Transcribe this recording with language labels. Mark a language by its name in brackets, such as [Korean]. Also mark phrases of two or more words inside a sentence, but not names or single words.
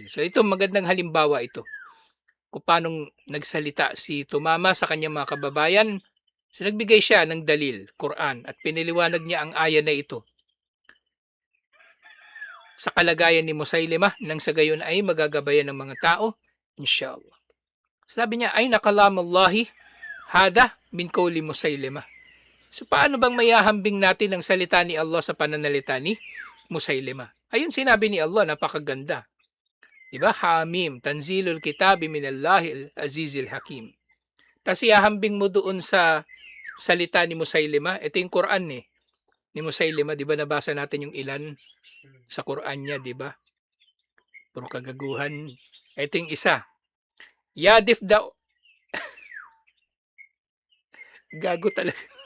[Filipino] So ito, magandang halimbawa ito. Kung paano nagsalita si Tumama sa kanyang mga kababayan. So nagbigay siya ng dalil, Quran, at piniliwanag niya ang aya na ito sa kalagayan ni Musailimah nang sa gayon ay magagabayan ng mga tao, inshallah. Sabi niya, [Arabic] ay nakalamullahi hada min qawli Musailimah. [Filipino] So paano bang mayahambing natin ang salita ni Allah sa pananalita ni Musailimah? Ayun sinabi ni Allah, napakaganda. Diba? [Arabic] Hamim, tanzilul kitabi minallahil azizil hakim. [Filipino] Tapos ihahambing mo doon sa salita ni Musailimah, ito yung Quran eh, ni Musailimah, di ba nabasa natin yung ilan sa Quran niya, di ba? Puro kagaguhan. Ito yung isa. Yadif daw. Gago talaga.